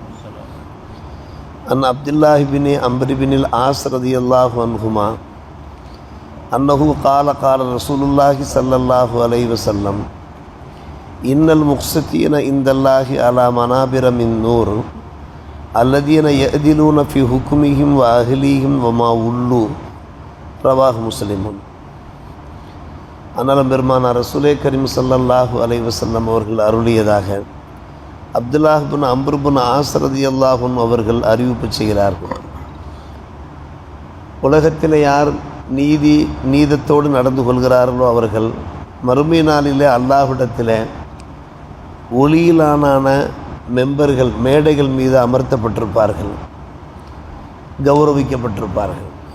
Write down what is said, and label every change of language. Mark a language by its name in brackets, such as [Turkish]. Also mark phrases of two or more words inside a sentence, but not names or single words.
[Arabic] أن عبد الله بن عمرو بن العاص رضي الله عنهما أنه قال رسول الله صلى الله عليه وسلم إن المقسطين عند الله على منابر من نور الذين يعدلون في حكمهم وأهليهم وما ولوا. رواه مسلم. [Tamil] அன்னலம் பெருமானார் ரசூலே கரீம் [Arabic] صلى الله عليه وسلم [Tamil] அவர்கள் அருளியதாக அப்துல்லாஹ் பின் அம்ர் பின் ஆஸ் [Arabic] رضي الله عنه [Tamil] அவர்கள் அறிவிப்பு செய்கிறார்கள். உலகத்தில் யார் நீதத்தோடு நடந்து கொள்கிறார்களோ அவர்கள் மறுமை நாளிலே அல்லாஹ்விடத்தில் ஒளியிலான மெம்பர்கள் மேடைகள் மீது அமர்த்தப்பட்டிருப்பார்கள், கௌரவிக்கப்பட்டிருப்பார்கள்.